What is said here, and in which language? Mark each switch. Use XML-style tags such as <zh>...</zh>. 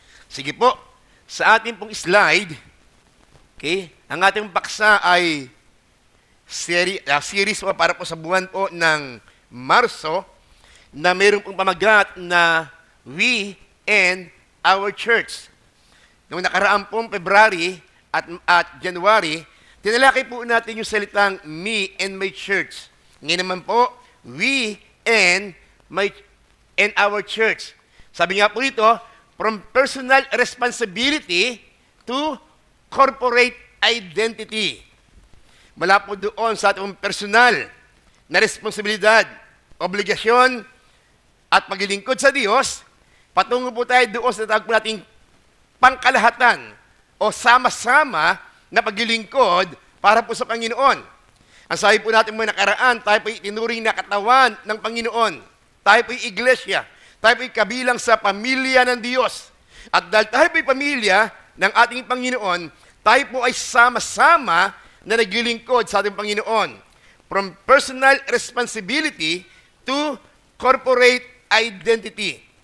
<tl>Sige po, sa ating pong slide, okay, ang ating paksa ay series po para po sa buwan po ng Marso na mayroon pong pamagat na We and Our Church. Noong nakaraang pong February at January, tinalakay po natin yung salitang Me and My Church. Ngayon naman po, We and Our Church. Sabi nga po ito,</tl> <en>from personal responsibility to corporate identity.</en> <tl>Mula po doon sa ating personal na responsibilidad, obligasyon, at paglilingkod sa Diyos, patungo po tayo doon sa tawag po nating pangkalahatan o sama-sama na paglilingkod para po sa Panginoon. Ang sabi po natin mga nakaraan, tayo po itinuring na katawan ng Panginoon. Tayo po iglesia. Tayo po kabilang sa pamilya ng Diyos. At dahil tayo po pamilya ng ating Panginoon, tayo po ay sama-sama na naglilingkod sa ating Panginoon.</tl> <en>From personal responsibility to corporate identity.</en>